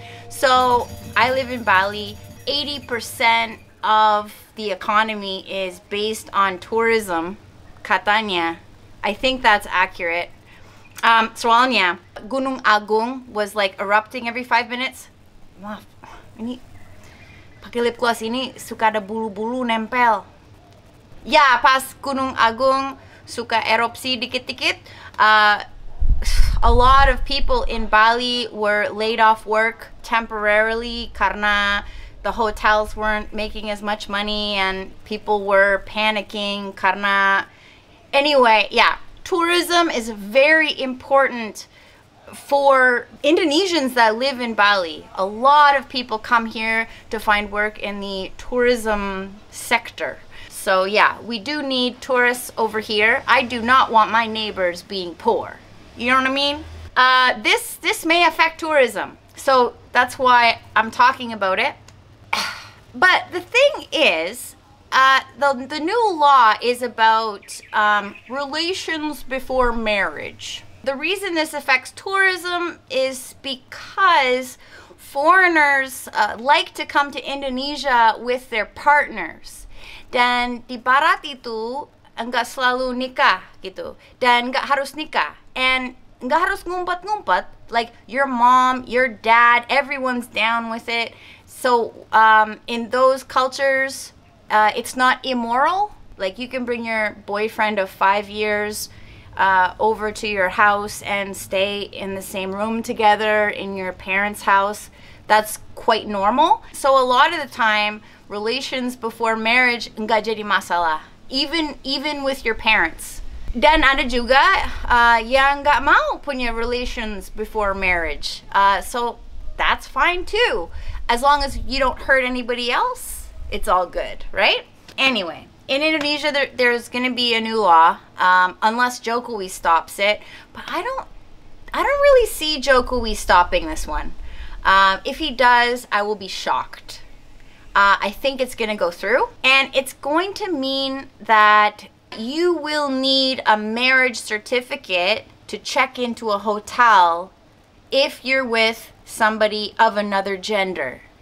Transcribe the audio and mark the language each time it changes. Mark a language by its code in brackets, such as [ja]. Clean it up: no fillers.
[en] So I live in Bali. 80% of the economy is based on tourism, [id] katanya. [en] I think that's accurate. [id] Soalnya, [en] Gunung Agung was like erupting every 5 minutes. [id] Maaf, ini pakai lip gloss ini suka ada bulu-bulu nempel. Ya, pas Gunung Agung suka erupsi dikit-dikit, [en] a lot of people in Bali were laid off work temporarily [id] karena [en] the hotels weren't making as much money and people were panicking karena... Anyway, yeah, tourism is very important for Indonesians that live in Bali. A lot of people come here to find work in the tourism sector. So yeah, we do need tourists over here. I do not want my neighbors being poor. You know what I mean? This may affect tourism. So that's why I'm talking about it. But the thing is, the new law is about relations before marriage. The reason this affects tourism is because foreigners like to come to Indonesia with their partners. [id] Dan di barat itu enggak selalu nikah gitu. Dan enggak harus nikah. And enggak harus ngumpet-ngumpet. [en] Like your mom, your dad, everyone's down with it. So in those cultures, it's not immoral. Like you can bring your boyfriend of 5 years over to your house and stay in the same room together in your parents' house. That's quite normal. So a lot of the time, relations before marriage [id] nggak jadi masalah. [en] Even with your parents. [id] Dan ada juga yang nggak mau punya [en] relations before marriage. So that's fine too. As long as you don't hurt anybody else, it's all good, right? Anyway, in Indonesia, there's going to be a new law, unless Jokowi stops it. But I don't really see Jokowi stopping this one. If he does, I will be shocked. I think it's going to go through, and it's going to mean that you will need a marriage certificate to check into a hotel if you're with somebody of another gender.